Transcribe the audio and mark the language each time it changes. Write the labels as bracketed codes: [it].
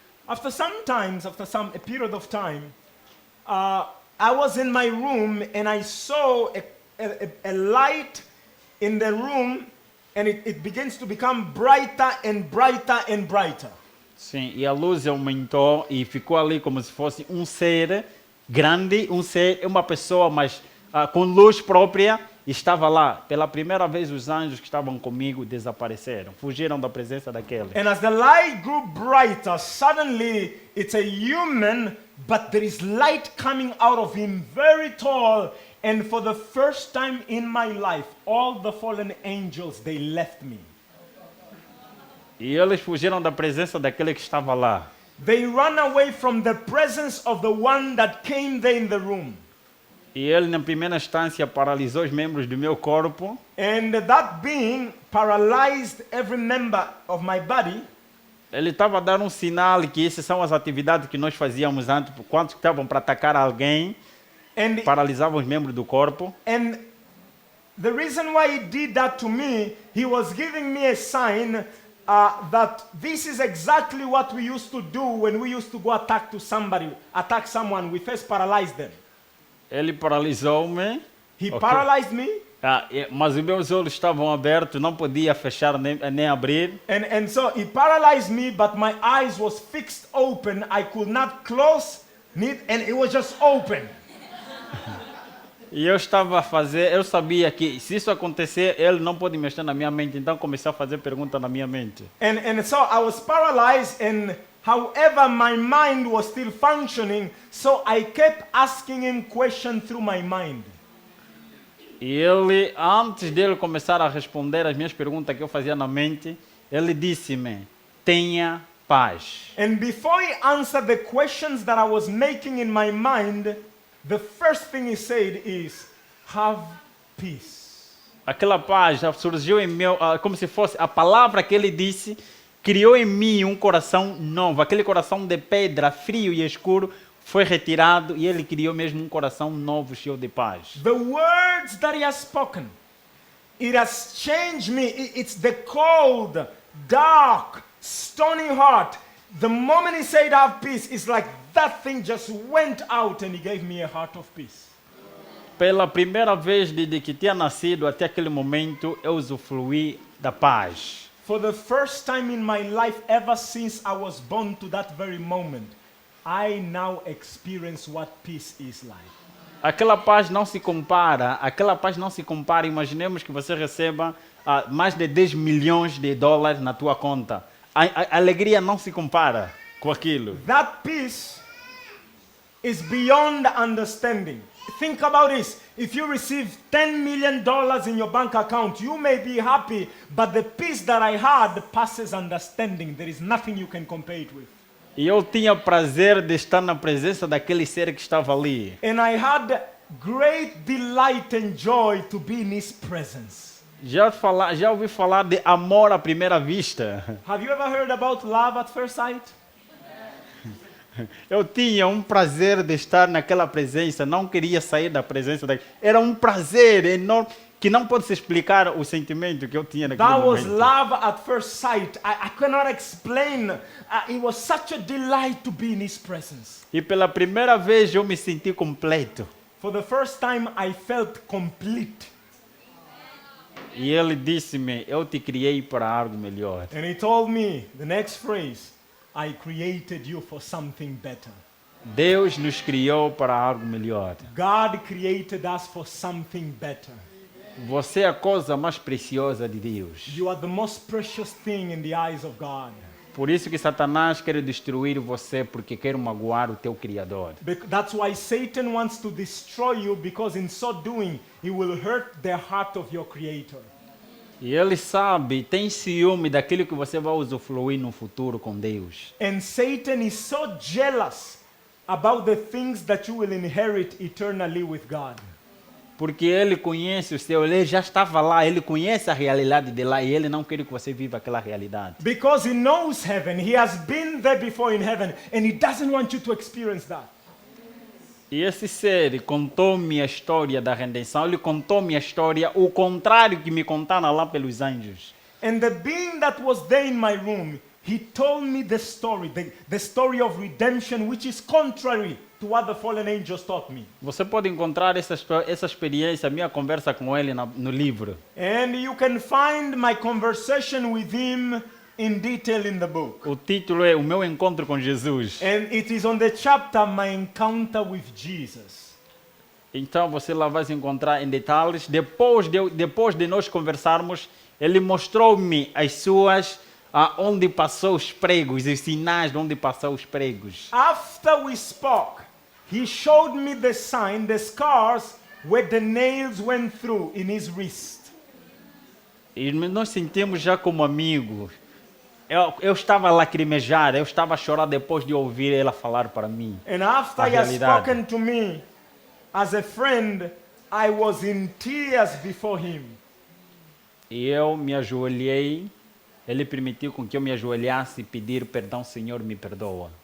[en] After a period of time, I was in my room and I saw a light in the room, and it begins to become brighter and brighter and brighter. [pt] Sim, e a luz aumentou e ficou ali como se fosse um ser grande, uma pessoa, mas com luz própria, e estava lá. Pela primeira vez, os anjos que estavam comigo desapareceram, fugiram da presença daquele. [en] And as the light grew brighter, suddenly it's a human, but there is light coming out of him, very tall. And for the first time in my life, all the fallen angels, they left me. [pt] E eles fugiram da presença daquele que estava lá. [en] They run away from the presence of the one that came there in the room. [pt] E ele, na primeira instância, paralisou os membros do meu corpo. [en] And that being paralyzed every member of my body. [pt] Ele estava a dar um sinal que essas são as atividades que nós fazíamos antes, quando estavam para atacar alguém, paralisavam os membros do corpo. [en] And the reason why he did that to me, he was giving me a sign that this is exactly what we used to do when we used to go attack someone. We first paralyzed them. [pt] Ele paralisou-me. [en] He paralyzed me. [pt] Mas os meus olhos estavam abertos, não podia fechar nem abrir. [en] And so he paralyzed me, but my eyes was fixed open. I could not close it, and it was just open. [pt] E eu sabia que se isso acontecer, ele não pode mexer na minha mente, então comecei a fazer perguntas na minha mente. [en] And so I was paralyzed, and however my mind was still functioning, so I kept asking him questions through my mind. [pt] E ele, antes dele começar a responder as minhas perguntas que eu fazia na mente, ele disse-me: tenha paz. [en] And before he answered the questions that I was making in my mind, the first thing he said is, have peace. [pt] Aquela paz já surgiu em meu, como se fosse a palavra que ele disse, criou em mim um coração novo. Aquele coração de pedra, frio e escuro, foi retirado e ele criou mesmo um coração novo, cheio de paz. [en] The words that he has spoken, it has changed me. It's the cold, dark, stony heart. The moment he said have peace, it's like that thing just went out and he gave me a heart of peace. [pt] Pela primeira vez desde que tinha nascido até aquele momento, eu usufruí da paz. [en] For the first time in my life, ever since I was born to that very moment, I now experience what peace is like. [pt] Aquela paz não se compara, imaginemos que você receba mais de 10 milhões de dólares na tua conta. A alegria não se compara com aquilo. [en] That peace is beyond understanding. Think about this. If you receive $10 million in your bank account, you may be happy, but the peace that I had passes understanding. There is nothing you can compare it with. [pt] E eu tinha prazer de estar na presença daquele ser que estava ali. [en] And I had great delight and joy to be in his presence. [pt] Já ouvi falar de amor à primeira vista. [en] Have you ever heard about love at first sight? [pt] Eu tinha um prazer de estar naquela presença, não queria sair da presença daquele. Era um prazer enorme que não pode se explicar o sentimento que eu tinha naquele [en] That was [pt] momento. [en] love at first sight. I cannot explain. It was such a delight to be in his presence. [pt] E pela primeira vez eu me senti completo. [en] For the first time I felt complete. [pt] E ele disse-me, eu te criei para algo melhor. [en] And he told me the next phrase, I created you for something better. [pt] Deus nos criou para algo melhor. [en] God created us for something better. [pt] Você é a coisa mais preciosa de Deus. [en] You are the most precious thing in the eyes of God. [pt] Por isso que Satanás quer destruir você, porque quer magoar o teu Criador. [en] That's why Satan wants to destroy you, because in so doing, he will hurt the heart of your Creator. [pt] E ele sabe, tem ciúme daquilo que você vai usufruir no futuro com Deus. [en] And Satan is so jealous about the things that you will inherit eternally with God. [pt] Porque ele conhece o seu, ele já estava lá, ele conhece a realidade de lá e ele não quer que você viva aquela realidade. [en] Because he knows heaven, he has been there before in heaven, and he doesn't want you to experience that. [pt] E esse ser contou-me a história da redenção, ele contou-me a história, o contrário que me contaram lá pelos anjos. [en] And the being that was there in my room, he told me the story of redemption, which is contrary to what the fallen angels taught me. [pt] Você pode encontrar essa experiência, minha conversa com ele no livro. [en] And you can find my conversation with him in detail in the book. [pt] O título é O Meu Encontro com Jesus. [en] And it is on the chapter, My Encounter with Jesus. [pt] Então você lá vai se encontrar em detalhes. Depois de nós conversarmos, ele mostrou-me as suas, onde passou os pregos, os sinais de onde passou os pregos. [en] After we spoke, he showed me the sign, the scars where the nails went through in his wrist. [pt] E nós sentimos já como amigos. Eu estava a lacrimejar, eu estava a chorar depois de ouvir ela falar para mim. [en] And after [pt] A [en] he has [pt] realidade. [en] spoken to me as a friend, I was in tears before him. [pt] E eu me ajoelhei, ele permitiu com que eu me ajoelhasse e pedir perdão, Senhor, me perdoa.